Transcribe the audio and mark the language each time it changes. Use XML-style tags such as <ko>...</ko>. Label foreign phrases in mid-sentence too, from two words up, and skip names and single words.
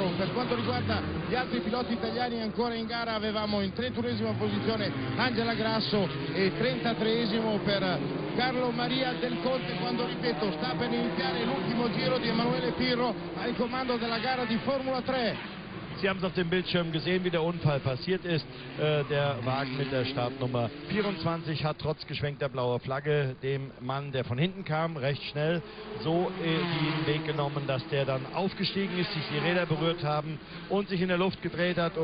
<it>Per quanto riguarda gli altri piloti italiani ancora in gara, avevamo in 31esima posizione Angela Grasso e 33esimo per Carlo Maria Del Conte, quando ripeto sta per iniziare l'ultimo giro di Emanuele Pirot al comando della gara di Formula 3.</it> <de>Sie haben es auf dem Bildschirm gesehen, wie der Unfall passiert ist. Der Wagen mit der Startnummer 24 hat trotz geschwenkter blauer Flagge dem Mann, der von hinten kam, recht schnell so den Weg genommen, dass der dann aufgestiegen ist, sich die Räder berührt haben und sich in der Luft gedreht hat.</de>